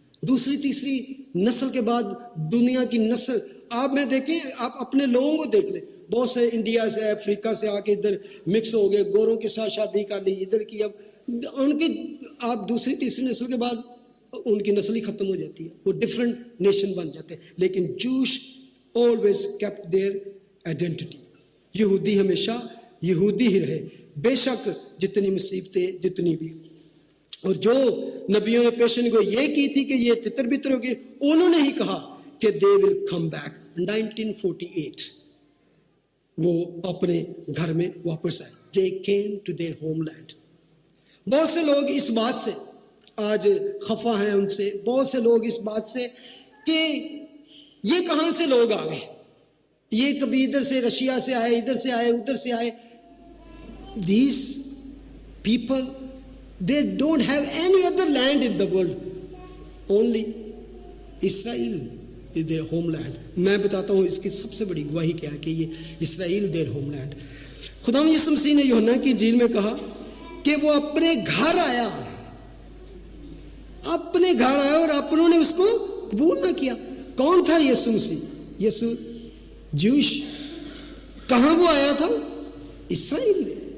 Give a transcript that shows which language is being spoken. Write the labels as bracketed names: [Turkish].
[Urdu] دوسری تیسری نسل کے بعد دنیا کی نسل آپ میں دیکھیں, آپ اپنے لوگوں کو دیکھ لیں. بہت سے انڈیا سے افریقہ سے آ کے ادھر مکس ہو گئے, گوروں کے ساتھ شادی کر لی, ادھر کی. اب ان کی آپ دوسری تیسری نسل کے بعد ان کی نسل ہی ختم ہو جاتی ہے, وہ ڈفرینٹ نیشن بن جاتے ہیں. لیکن جوش [English] always kept their identity. [Urdu] یہودی ہمیشہ یہودی ہی رہے, بے شک جتنی مصیبتیں جتنی بھی. اور جو نبیوں نے پیشن کو یہ کی تھی کہ یہ تتر بتر ہوگی, انہوں نے ہی کہا کہ [English] they will come back. [Urdu] 1948 وہ اپنے گھر میں واپس آئے. [English] They came to their homeland. بہت سے لوگ اس بات سے آج خفا ہیں ان سے, بہت سے لوگ اس بات سے کہ یہ کہاں سے لوگ آ گئے, یہ کبھی ادھر سے رشیا سے آئے, ادھر سے آئے, ادھر سے آئے. These people, they don't have any other land in the world. Only Israel is their homeland. [Urdu] میں بتاتا ہوں اس کی سب سے بڑی گواہی کیا ہے کہ یہ اسرائیل [English] their homeland. [Urdu] خداوند یسوع مسیح نے یوحنا کی انجیل میں کہا کہ وہ اپنے گھر آیا, اپنے گھر آیا اور اپنوں نے اس کو قبول نہ کیا. کون تھا یسوع مسیح؟ یسوع جوش. کہاں وہ آیا تھا؟ اسرائیل میں.